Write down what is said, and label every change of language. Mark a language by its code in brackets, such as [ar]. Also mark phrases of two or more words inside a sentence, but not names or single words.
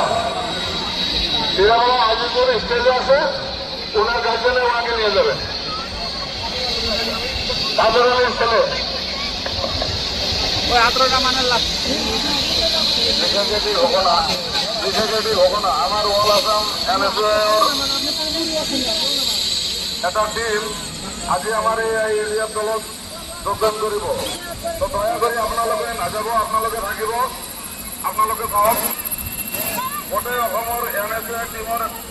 [bn] শিলাবাড়া আজিজুর স্টেজে আছে, ওনার গার্জিয়ানে ওনাকে নিয়ে যাবেন। কাদের আলীর ছেলে ওই 18টা মানে [as] আমার ওয়াল আসাম এটা টিম আজি আমাৰ এই এৰিয়াৰ দলত যোগদান কৰিব। তো দয়া কৰি আপোনালোকে নাযাব, আপোনালোকে থাকিব, আপোনালোকে চাওক গোটেই অসমৰ NSA টিমৰ